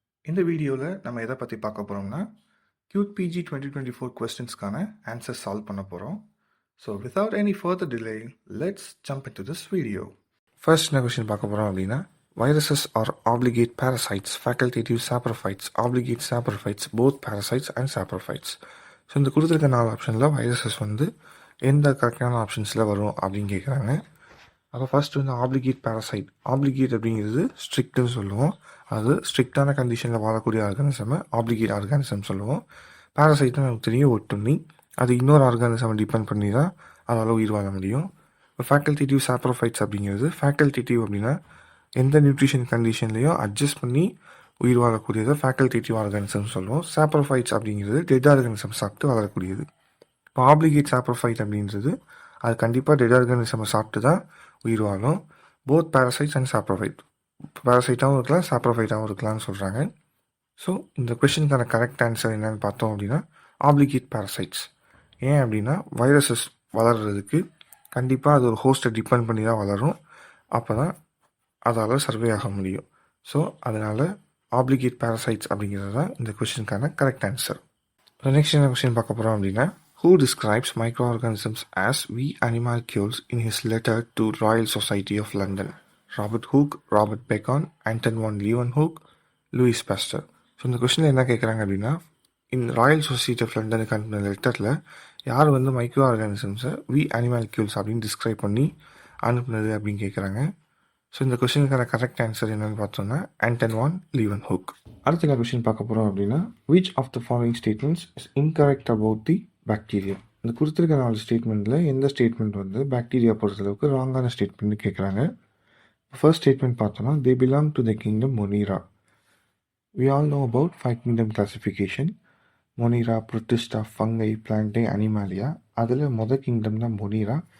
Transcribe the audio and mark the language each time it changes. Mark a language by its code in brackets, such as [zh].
[ta] இந்த வீடியோவில் நம்ம எதை பற்றி பார்க்க போகிறோம்னா கியூட் பிஜி 2024 கொஸ்டின்ஸ்க்கான ஆன்சர் சால்வ் பண்ண போகிறோம். [en] So without any further delay, let's jump into this video. [ta] First என்ன கொஸ்டின் பார்க்க போகிறோம் அப்படின்னா, [en] viruses are obligate parasites, facultative saprophytes, obligate saprophytes, both parasites and saprophytes. [ta] So இந்த கொடுத்துருக்க 4 ஆப்ஷனில் வைரஸஸ் வந்து எந்த கரெக்டான ஆப்ஷன்ஸில் வரும் அப்படின்னு கேட்குறாங்க. அப்போ ஃபர்ஸ்ட் வந்து ஆப்ளிகேட் பேரசைட். ஆப்ளிகேட் அப்படிங்கிறது ஸ்ட்ரிக்ட்னு சொல்லுவோம். அது ஸ்ட்ரிக்டான கண்டிஷனில் வாழக்கூடிய ஆர்கானிசமை ஆப்ளிகேட் ஆர்கானிசம் சொல்லுவோம். பேரசைட்னு நமக்கு தெரியும், ஒட்டுண்ணி. அது இன்னொரு ஆர்கானிசமை டிபெண்ட் பண்ணி தான் அதால் உயிர் வாழ முடியும். இப்போ ஃபேக்கல்டேட்டிவ் சாப்ரோஃபைட்ஸ் அப்படிங்கிறது, ஃபேக்கல்டேட்டிவ் அப்படின்னா எந்த நியூட்ரிஷன் கண்டிஷன்லையும் அட்ஜஸ்ட் பண்ணி உயிர் வாழக்கூடியதை ஃபேக்கல்டேட்டிவ் ஆர்கானிசம் சொல்லுவோம். சாப்ரோஃபைட்ஸ் அப்படிங்கிறது டெட் ஆர்கானிசம் சாப்பிட்டு வளரக்கூடியது. இப்போ ஆப்ளிகேட் சாப்ரோஃபைட் அப்படின்றது அது கண்டிப்பாக டெட் ஆர்கானிசமை சாப்பிட்டு தான் உயிர் வாழும். போத் பேரசைட்ஸ் அண்ட் சாப்ரோஃபைட், பேரசைட்டாகவும் இருக்கலாம் சாப்ரோஃபைட்டாகவும் இருக்கலாம்னு சொல்கிறாங்க. ஸோ இந்த கொஷனுக்கான கரெக்ட் ஆன்சர் என்னென்னு பார்த்தோம் அப்படின்னா ஆப்ளிகேட் பேரசைட்ஸ். ஏன் அப்படின்னா வைரஸஸ் வளர்கிறதுக்கு கண்டிப்பாக அது ஒரு ஹோஸ்ட்டை டிபெண்ட் பண்ணி தான் வளரும். அப்போ தான் அதால் சர்வே ஆக முடியும். ஸோ அதனால் ஆப்ளிகேட் பேரசைட்ஸ் அப்படிங்கிறது தான் இந்த கொஷனுக்கான கரெக்ட் ஆன்சர். நெக்ஸ்ட் என்ன கொஸ்டின் பார்க்க போகிறோம் அப்படின்னா, [en] who describes microorganisms as we animalcules in his letter to Royal Society of London? Robert Hooke, Robert Bacon, Anton von Leeuwenhoek, Louis Pasteur. [ta] So இந்த கொஸ்டினில் என்ன கேட்குறாங்க அப்படின்னா, ராயல் சொசைட்டி ஆஃப் லண்டனுக்கு அனுப்பின லெட்டரில் யார் வந்து மைக்ரோ ஆர்கானிசம்ஸை வி அனிமால்கியூல்ஸ் அப்படின்னு டிஸ்கிரைப் பண்ணி அனுப்புனது அப்படின்னு கேட்குறாங்க. ஸோ இந்த கொஸ்டினுக்கான கரெக்ட் ஆன்சர் என்னென்னு பார்த்தோம்னா ஆண்டன் வான் லீவன்ஹூக். அடுத்த கொஸ்டின் பார்க்க போகிறோம் அப்படின்னா, [en] which of the following statements is incorrect about the bacteria? [ta] இந்த கொடுத்துருக்க 4 ஸ்டேட்மெண்ட்டில் எந்த ஸ்டேட்மெண்ட் வந்து பாக்டீரியா பொறுத்தளவுக்கு ராங்கான ஸ்டேட்மெண்ட் கேட்குறாங்க. ஃபர்ஸ்ட் ஸ்டேட்மெண்ட் பார்த்தோன்னா, [en] They belong to the kingdom Monera. We all know about 5 kingdom classification. [ta] Monera, Protista, fungi, Plantae, Animalia. அதில் kingdom தான் Monera.